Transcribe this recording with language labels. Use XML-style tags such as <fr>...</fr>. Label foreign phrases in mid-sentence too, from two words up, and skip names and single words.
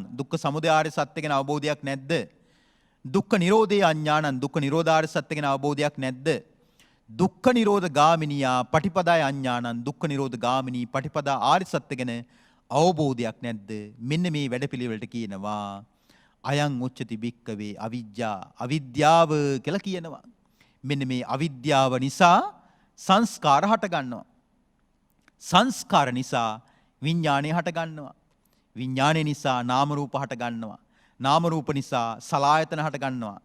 <si>දුක්ඛ සමුදයාර සත්‍ය ගැන අවබෝධයක් නැද්ද?</si> <pi>දුක්ඛ නිරෝධේ අඤ්ඤාණං.</pi> <si>දුක්ඛ නිරෝධාර සත්‍ය ගැන අවබෝධයක් නැද්ද?</si> <pi>දුක්ඛ නිරෝධ ගාමිනියා පටිපදාය අඤ්ඤාණං.</pi> <si>දුක්ඛ නිරෝධ ගාමිනී පටිපදා ආර්ය සත්‍ය ගැන අවබෝධයක් නැද්ද? මෙන්න මේ වැඩපිළිවෙලට කියනවා</si> <pi>අයං උච්චති භික්කවේ අවිජ්ජා.</pi> <si>අවිද්‍යාව කියලා කියනවා. මෙන්න මේ අවිද්‍යාව නිසා සංස්කාර හට ගන්නවා. සංස්කාර නිසා විඥාණය හට ගන්නවා. විඥාණය නිසා නාම රූප හට ගන්නවා. නාම රූප නිසා සලආයතන හට ගන්නවා.</si>